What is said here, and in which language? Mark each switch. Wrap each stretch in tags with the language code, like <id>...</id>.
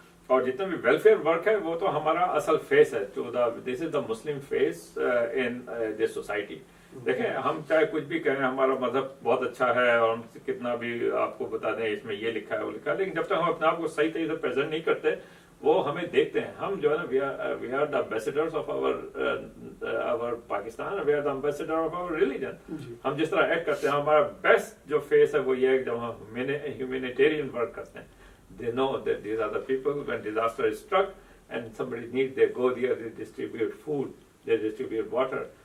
<ur>اور جتنا بھی ویلفیئر ورک ہے وہ تو ہمارا اصل فیس ہے،</ur> <en>This is the Muslim face in this society.</en> <ur>دیکھیں ہم چاہے کچھ بھی کہیں، ہمارا مذہب بہت اچھا ہے اور ہم کتنا بھی آپ کو بتا دیں اس میں یہ لکھا ہے وہ لکھا ہے، لیکن جب تک ہم اپنے آپ کو صحیح طریقے سے پریزنٹ نہیں کرتے وہ ہمیں دیکھتے ہیں. ہم جو ہے نا</ur> <en>We are the ambassadors of our Pakistan, we are the ambassador of our religion.</en> <ur>ہم جس طرح ایکٹ کرتے ہیں، ہمارا بیسٹ جو فیس ہے وہ یہ ہے کہ جب ہم ہیومینیٹیرین ورک کرتے ہیں.</ur> <en>They know that these are the people when disaster is struck and somebody needs, they go there, they distribute food, they distribute water.</en>